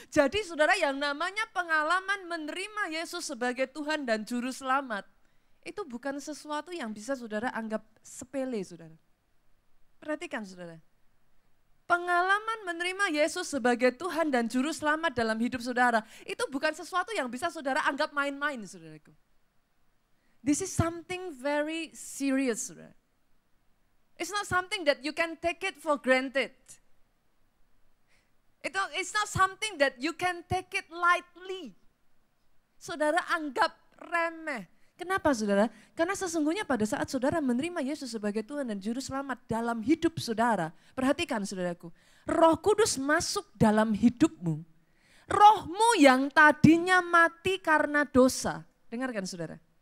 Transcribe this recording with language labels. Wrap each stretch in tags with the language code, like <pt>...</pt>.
<id>Jadi saudara, yang namanya pengalaman menerima Yesus sebagai Tuhan dan Juru Selamat, itu bukan sesuatu yang bisa saudara anggap sepele saudara. Perhatikan saudara. Pengalaman menerima Yesus sebagai Tuhan dan Juru Selamat dalam hidup saudara, itu bukan sesuatu yang bisa saudara anggap main-main saudaraku.</id> <en>This is something very serious</en> <id>saudara.</id> <en>It's not something that you can take it for granted. It's not something that you can take it lightly.</en> <id>Saudara anggap remeh. Kenapa saudara? Karena sesungguhnya pada saat saudara menerima Yesus sebagai Tuhan dan Juru Selamat dalam hidup saudara. Perhatikan saudaraku, Roh Kudus masuk dalam hidupmu. Rohmu yang tadinya mati karena dosa. Dengarkan saudara.</id>